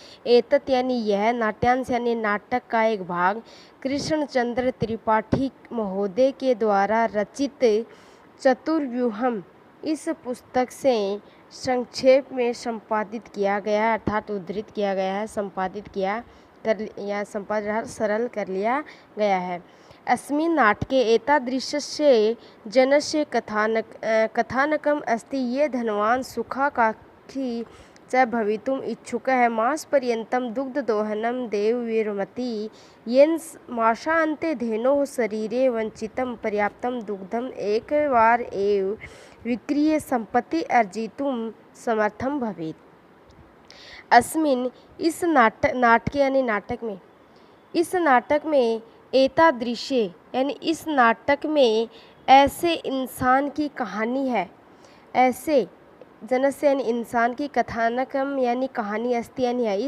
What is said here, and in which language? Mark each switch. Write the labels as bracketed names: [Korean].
[Hindi] एतत् यानी यह, नाट्यांश यानी नाटक का एक भाग, कृष्णचंद्र त्रिपाठी महोदय के द्वारा रचित चतुर्व्यूहम इस पुस्तक से संक्षेप में संपादित किया गया है, अर्थात उद्धृत किया गया है, संपादित किया कर या संपादित सरल कर लिया गया है। [Sanskrit] अस्मिन् नाटके एतादृशस्य जनस्य कथानकम् अस्ति ये धनवान् सुखाकाङ्क्षी च भवितुम् इच्छुकः मासपर्यन्तं दुग्धदोहनं देवविरमति येन मासान्ते धेनोः शरीरे वञ्चितं पर्याप्तं दुग्धम् एकवार एव विक्रीय सम्पत्ति अर्जितुं समर्थं भवेत्। [Hindi] अस्मिन् इस नाटके यानी नाटक में एतादृश्य यानी इस नाटक में ऐसे इंसान की कहानी है, ऐसे जनस्य यानी इंसान की कथानकम यानी कहानी अस्ति यानी है।